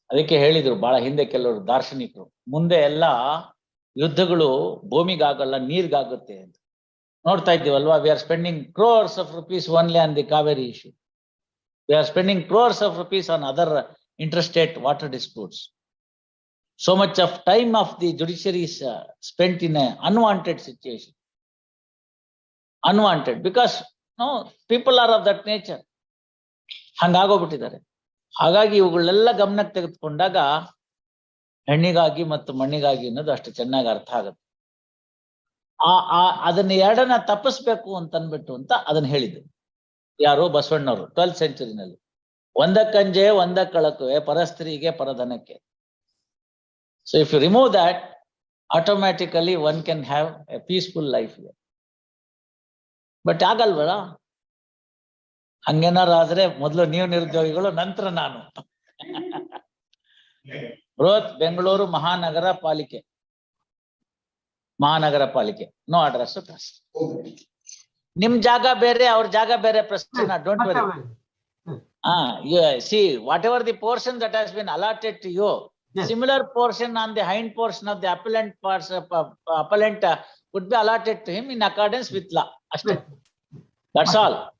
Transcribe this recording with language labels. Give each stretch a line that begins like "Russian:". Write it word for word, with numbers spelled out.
Kannada: ಅದಕ್ಕೆ ಹೇಳಿದ್ರು ಬಹಳ ಹಿಂದೆ ಕೆಲವರು ದಾರ್ಶನಿಕರು, ಮುಂದೆ ಎಲ್ಲ ಯುದ್ಧಗಳು ಭೂಮಿಗಾಗಲ್ಲ ನೀರ್ಗಾಗುತ್ತೆ ಅಂತ. ನೋಡ್ತಾ ಇದ್ದೀವಲ್ವಾ,
English: We are spending crores of rupees only on the Kaveri issue. We are spending crores of rupees on other interstate water disputes. So much of time of the judiciary is uh, spent in an unwanted situation. Unwanted, because no, people are of that nature.
Kannada: ಹಂಗಾಗೋಗ್ಬಿಟ್ಟಿದ್ದಾರೆ. ಹಾಗಾಗಿ ಇವುಗಳೆಲ್ಲ ಗಮನಕ್ಕೆ ತೆಗೆದುಕೊಂಡಾಗ ಹೆಣ್ಣಿಗಾಗಿ ಮತ್ತು ಮಣ್ಣಿಗಾಗಿ ಅನ್ನೋದು ಅಷ್ಟು ಚೆನ್ನಾಗಿ ಅರ್ಥ ಆಗುತ್ತೆ. ಆ ಆ ಅದನ್ನ ಎರಡನ್ನ ತಪ್ಪಿಸ್ಬೇಕು ಅಂತನ್ಬಿಟ್ಟು ಅಂತ ಅದನ್ನ ಹೇಳಿದ್ರು ಯಾರು, ಬಸವಣ್ಣವರು, ಟ್ವೆಲ್ತ್ ಸೆಂಚುರಿನಲ್ಲಿ. ಒಂದಕ್ಕಂಜೆ ಒಂದಕ್ಕೆ ಕಳಕುವೆ, ಪರಸ್ತ್ರೀಗೆ ಪರಧನಕ್ಕೆ.
English: So if you remove that, automatically one can have a peaceful life here.
Kannada: But ಆಗಲ್ವಲ್ಲ, ಹಂಗೇನಾರು ಆದ್ರೆ ಮೊದಲು ನೀವು ನಿರುದ್ಯೋಗಿಗಳು, ನಂತರ ನಾನು. ಬೃಹತ್ ಬೆಂಗಳೂರು ಮಹಾನಗರ ಪಾಲಿಕೆ, ಮಹಾನಗರ ಪಾಲಿಕೆ, ನೋ ಅಡ್ರೆಸ್ ಟ್ರಸ್ಟ್. ನಿಮ್ ಜಾಗ ಬೇರೆ, ಅವ್ರ ಜಾಗ ಬೇರೆ, ಪ್ರಶ್ನೆ.
English: Don't worry. ಹಾ, see whatever the portion that has been allotted to you, similar portion on the hind portion of the appellant parts appellant uh, would be allotted to him in accordance with law. That's all.